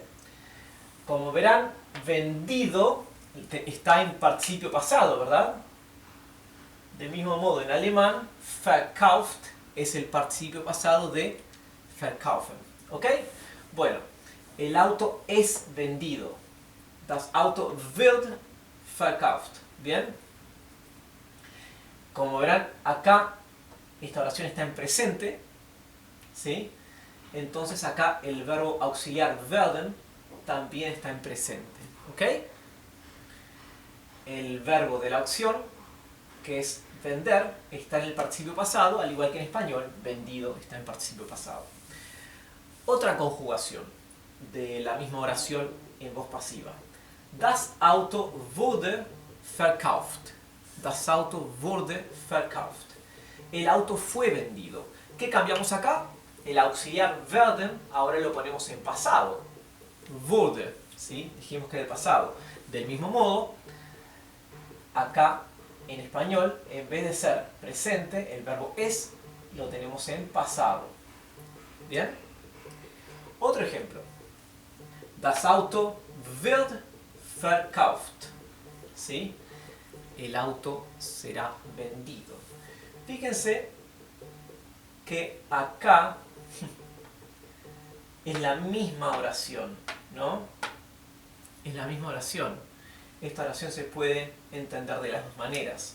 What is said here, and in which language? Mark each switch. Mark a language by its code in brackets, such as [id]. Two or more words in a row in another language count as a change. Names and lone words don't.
[es] Como verán, vendido está en participio pasado, ¿verdad? Del mismo modo, en alemán, verkauft es el participio pasado de verkaufen. ¿Ok? Bueno, el auto es vendido. [de] Das Auto wird verkauft. [es] ¿Bien? Como verán, acá esta oración está en presente. ¿Sí? Entonces acá el verbo auxiliar werden también está en presente. ¿Ok? El verbo de la opción, que es vender, está en el participio pasado, al igual que en español, vendido está en participio pasado. Otra conjugación de la misma oración en voz pasiva. [de] Das Auto wurde verkauft. Das Auto wurde verkauft. [es] El auto fue vendido. ¿Qué cambiamos acá? El auxiliar werden ahora lo ponemos en pasado. Wurde, ¿sí? Dijimos que de pasado. Del mismo modo, acá en español, en vez de ser presente, el verbo es lo tenemos en pasado. ¿Bien? Otro ejemplo. [de] Das Auto wird verkauft. [es] ¿Sí? El auto será vendido. Fíjense que acá es la misma oración, ¿no? Es la misma oración. Esta oración se puede entender de las dos maneras.